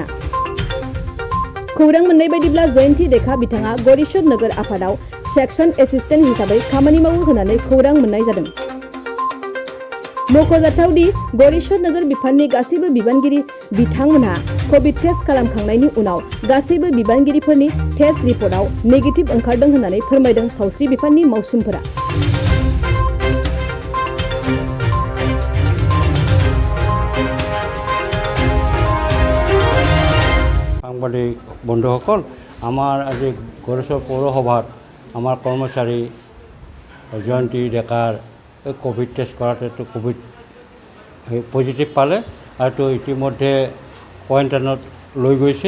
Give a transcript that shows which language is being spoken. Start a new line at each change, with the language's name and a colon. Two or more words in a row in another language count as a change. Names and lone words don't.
Bodo: खौरां मोननाय बायदिब्ला जयन्ती देखा बिथाङा गरेश्वर नगर आफादाव सेक्सन एसिस्टेन्ट हिसाबै खामानि मावो होननानै खौरां मोननाय जादों। मख'जाथावदि गरेश्वर नगर बिफाननि गासैबो बिबानगिरि बिथांमोनहा कोविड टेस्ट खालामखांनायनि उनाव गासैबो बिबानगिरिफोरनि टेस्ट रिपर्टआव नेगेटिभ ओंखारदों होननानै फोरमायदों सावस्रि बिफाननि मावसुमफोरा।
Assamese: সাংবাদিক বন্ধুসকল, আমাৰ আজি গড়েশ্বৰ পৌৰসভাত আমাৰ কৰ্মচাৰী জয়ন্তী ডেকাৰ কোভিড টেষ্ট কৰাতে কোভিড পজিটিভ পালে আৰু ইতিমধ্যে কোৱাৰেণ্টাইনত লৈ গৈছে।